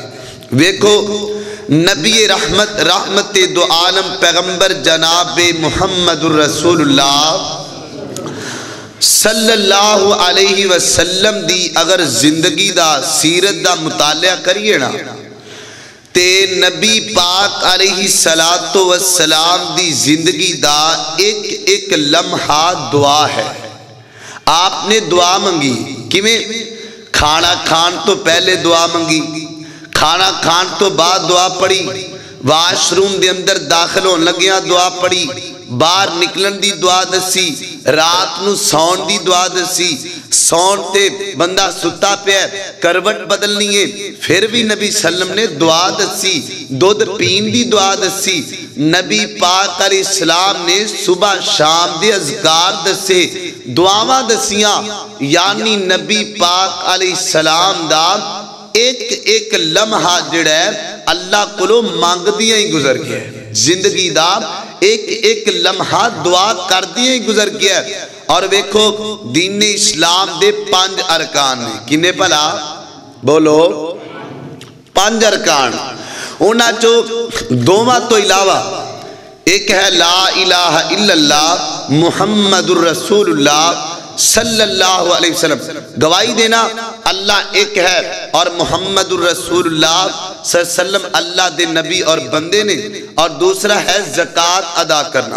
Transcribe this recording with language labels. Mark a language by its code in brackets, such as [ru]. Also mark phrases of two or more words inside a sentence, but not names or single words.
[pa] ویکھو نبی رحمت دو عالم پیغمبر جناب [ar] محمد الرسول اللہ صلی اللہ علیہ وسلم [pa] دی اگر زندگی دا سیرت دا مطالعہ کریے نا تے نبی پاک [ar] علیہ السلام [pa] دی زندگی دا ایک ایک لمحہ دعا ہے۔ آپ نے دعا منگی کیویں؟ کھانا کھان تو پہلے دعا منگی، کھانا کھان تو بعد دعا پڑھی، واش روم دے اندر داخل ہون لگیاں دعا پڑھی، باہر نکلن دی دعا دسی، رات نو سون دی دعا دسی، سون تے بندہ ستا پہ کروٹ بدلنی ہے پھر بھی نبی [ar] صلی اللہ علیہ وسلم [pa] نے دعا دسی، دودھ پین دی دعا دسی۔ نبی پاک [ar] علیہ السلام [pa] نے صبح شام دے اذکار دسے، دعاواں دسیاں، یعنی نبی پاک [ar] علیہ السلام [pa] دا ایک ایک لمحہ جڑا ہے اللہ کولو مانگ دیاں ہی گزر گیا ہے، زندگی دا ایک ایک لمحہ دعا کر دیاں ہی گزر گیا ہے۔ اور ویکھو دین اسلام دے 5 ارکان نے، کنے پلا بولو 5 ارکان، اونا چو دوما تو علاوہ ایک ہے [ar] لا الہ الا اللہ محمد الرسول اللہ صلی اللہ علیہ وسلم، [pa] گواہی دینا اللہ ایک ہے اور [ar] محمد الرسول اللہ صلی اللہ علیہ وسلم [pa] اللہ دے نبی اور بندے نے، اور دوسرا ہے زکوٰۃ ادا کرنا۔